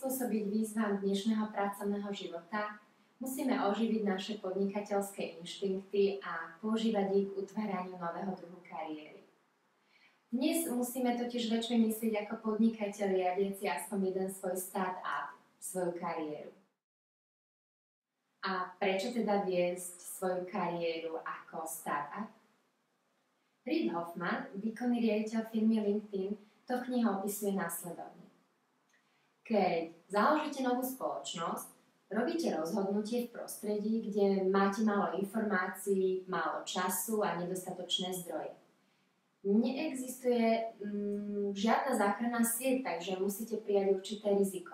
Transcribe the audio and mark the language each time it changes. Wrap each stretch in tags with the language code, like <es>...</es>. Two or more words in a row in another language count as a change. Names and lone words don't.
<sk>prispôsobiť výzvam dnešného pracovného života, musíme oživiť naše podnikateľské inštinkty a používať ich k utváraniu nového druhu kariéry. Dnes musíme totiž väčšie myslieť ako podnikateľ riadiaci aspoň jeden svoj start-up, svoju kariéru. A prečo teda viesť svoju kariéru ako start-up? Reid Hoffman, výkonný riaditeľ firmy LinkedIn, to v knihe opisuje následovne. Keď založíte novú spoločnosť, robíte rozhodnutie v prostredí, kde máte málo informácií, málo času a nedostatočné zdroje. Neexistuje žiadna záchranná sieť, takže musíte prijať určité riziko.</sk>